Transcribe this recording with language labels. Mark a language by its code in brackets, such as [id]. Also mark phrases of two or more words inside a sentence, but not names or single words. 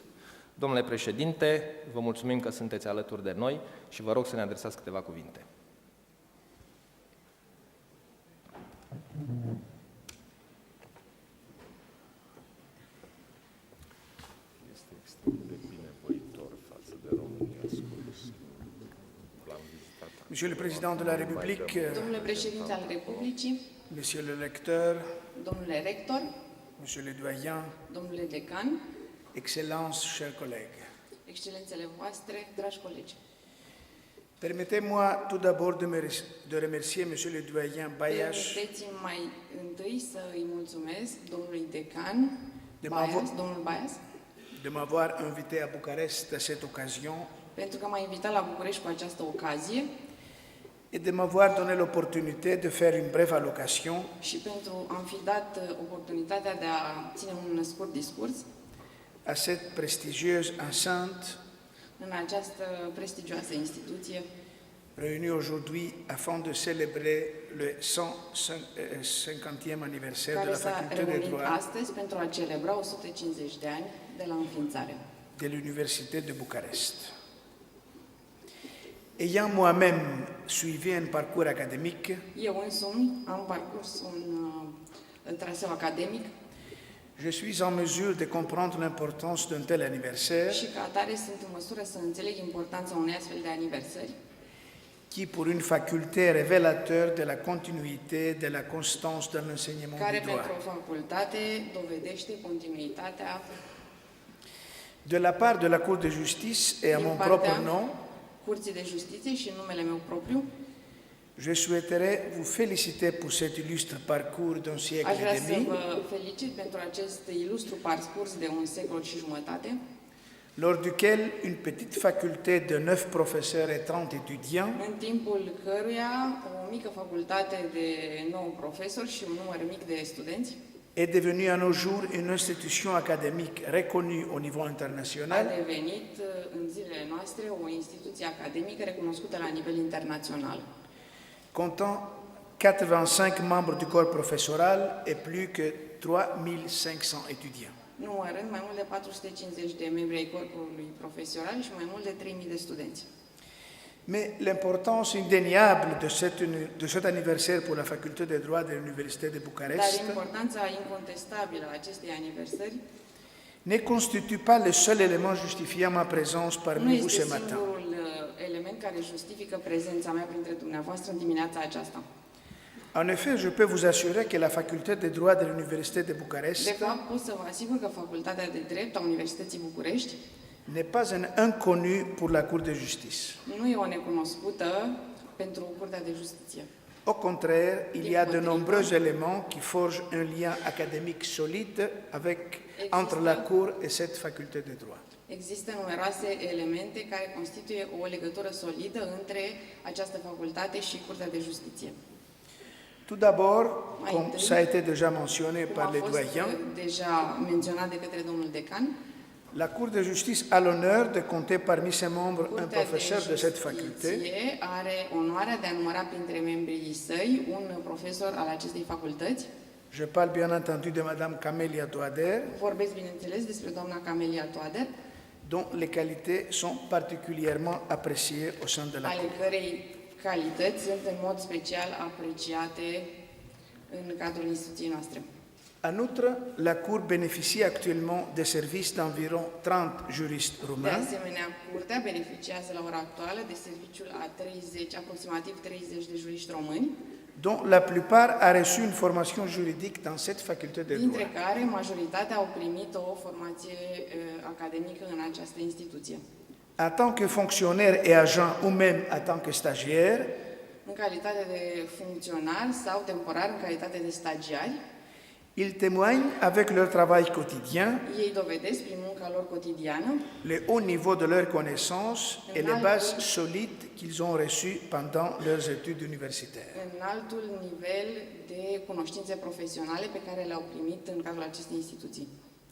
[ro] Domnule președinte, vă mulțumim că sunteți alături de noi și vă rog să ne adresați câteva cuvinte. Este extrem de binevoitor față de România, Skouris. L-am vizitat. [fr] Monsieur le Président de la République, [ro] Domnule președinte al Republicii, [fr] Monsieur le Lecteur, [ro] domnule rector, [fr] Monsieur le Doyen, [ro] domnule decan, [fr] Excellences, chers collègues. [ro] excelențele voastre, dragi colegi. [fr] Permettez-moi tout d'abord de remercier Monsieur le Doyen Bayash [ro] Permiteți-mi mai întâi să îi mulțumesc domnului decan, domnul Baias, [fr] de m'avoir invité à Bucarest à cette occasion [ro] pentru că m-a invitat la București cu această ocazie [fr] et de m'avoir donné l'opportunité de faire une brève allocation [ro] și pentru a-mi fi dat oportunitatea de a ține un scurt discurs [fr] à cette prestigieuse enceinte [ro] în această prestigioasă instituție [fr] réunie aujourd'hui afin de célébrer le 150e anniversaire de [ro] care [fr] la [ro] s-a [fr] faculté de [ro] reunit [fr] droit [ro] astăzi pentru a celebra 150 de ani de la înființare. [fr] de l'Université de Bucarest. Ayant moi-même suivi un parcours académique, [ro] Eu însumi am parcurs un traseu academic [fr] je suis en mesure de comprendre l'importance d'un tel anniversaire [ro] și ca atare sunt în măsură să înțeleg importanța unei astfel de aniversări, [fr] qui, pour une faculté, est révélateur de la continuité, de la constance dans l'enseignement [ro] care [fr] du droit. [ro] pentru o facultate dovedește continuitatea [fr] De la part de la Cour de justice et à [ro] din [fr] mon [ro] partea [fr] propre nom, [ro] Curții de Justiție și în numele meu propriu, [fr] je souhaiterais vous féliciter pour cet illustre parcours d'un siècle [ro] aș vrea [fr] et [ro] să [fr] demi, [ro] vă felicit pentru acest ilustru parcurs de un secol și jumătate, [fr] lors duquel une petite faculté de 9 professeurs et 30 étudiants [ro] în timpul căruia o mică facultate de 9 profesori și un număr mic de studenți [fr] est devenue à nos jours une institution académique reconnue au niveau [ro] a [fr] international, [ro] devenit în zilele noastre o instituție academică recunoscută la nivel internațional, [fr] comptant 85 membres du corps professoral et plus que 3500 étudiants. [ro] numărând mai mult de 450 de membri ai corpului profesional și mai mult de 3000 de studenți. [fr] Mais l'importance indéniable de cet anniversaire pour la faculté de droit de l'Université de [ro] Dar [fr] Bucarest [ro] importanța incontestabilă a acestei aniversări [fr] ne constitue pas le seul élément justifiant ma présence [ro] nu [fr] parmi vous [ro] este [fr] ce matin. [ro] singurul element care justifică prezența mea printre dumneavoastră în dimineața aceasta. [fr] En effet, je peux vous assurer que la faculté de droit de l'Université de [ro] De [fr] Bucarest [ro] fapt, pot să vă asigur că Facultatea de Drept a Universității București [fr] n'est pas un inconnu pour la Cour de justice. [ro] nu e o necunoscută pentru Curtea de Justiție. [fr] Au contraire, il y a de nombreux éléments qui forgent un lien académique solide entre la Cour et cette faculté de droit. [ro] Există numeroase elemente care constituie o legătură solidă între această facultate și Curtea de Justiție. [fr] Tout d'abord, [ro] Mai [fr] comme [ro] întâi, [fr] ça a été déjà mentionné [ro] Cum [fr] par [ro] a [fr] les [ro] fost [fr] doyens, [ro] deja menționat de către domnul decan, [fr] la Cour de justice a l'honneur de compter parmi ses membres un [ro] Curtea de [fr] professeur de cette faculté, [ro] Justiție are onoarea de a număra printre membrii săi un profesor al acestei facultăți. [fr] je parle bien entendu de Madame Camélia Toader, [ro] Vorbesc, bineînțeles, despre doamna Camelia Toader, [fr] dont les qualités sont particulièrement appréciées au sein de la [ro] ale [fr] Cour. [ro] cărei calități sunt în mod special apreciate în cadrul instituției noastre. [fr] En outre, la Cour bénéficie actuellement des services d'environ 30 juristes [ro] De [fr] roumains, [ro] asemenea, Curtea beneficiază la ora actuală de serviciul a aproximativ 30 de juriști români, [fr] dont la plupart a reçu une formation juridique dans cette faculté de [ro] dintre [fr] droit. [ro] care majoritatea au primit o formație academică în această instituție. [fr] En tant que fonctionnaire et agent ou même en tant que stagiaire, [ro] În calitate de funcționar sau temporar în calitate de stagiari, [fr] ils témoignent avec leur travail quotidien [ro] ei dovedesc prin munca lor cotidiană [fr] le haut niveau de leurs connaissances et les bases solides qu'ils ont reçues pendant leurs études universitaires. [ro] în altul nivel de cunoștințe profesionale pe care le-au primit în cadrul acestei instituții.